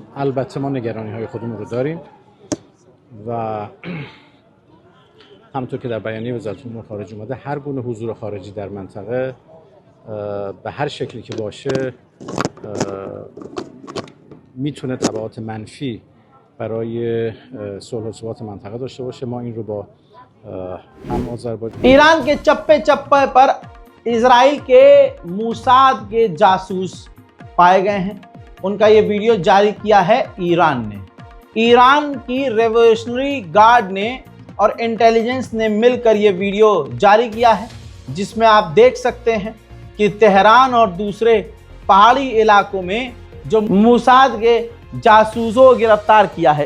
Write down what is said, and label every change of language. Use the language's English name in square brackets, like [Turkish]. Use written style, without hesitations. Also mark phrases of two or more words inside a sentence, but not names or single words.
[Persian] البته ما نگرانی‌های خودمون رو داریم و همونطور که در بیانیه وزارت امور خارجه اومده هر گونه حضور خارجی در منطقه به هر شکلی که باشه میتونه تبعات منفی برای صلح و ثبات منطقه داشته باشه. ما این رو با हम आज़रबाईजान [Hindi] ईरान के चप्पे चप्पे पर इजराइल के मूसाद के जासूस पाए गए हैं। उनका ये वीडियो जारी किया है ईरान ने। ईरान की रेवोल्यूशनरी गार्ड ने और इंटेलिजेंस ने मिलकर ये वीडियो जारी किया है जिसमें आप देख सकते हैं कि तेहरान और दूसरे पहाड़ी इलाकों में जो मूसाद के जासूसों को गिरफ्तार किया है।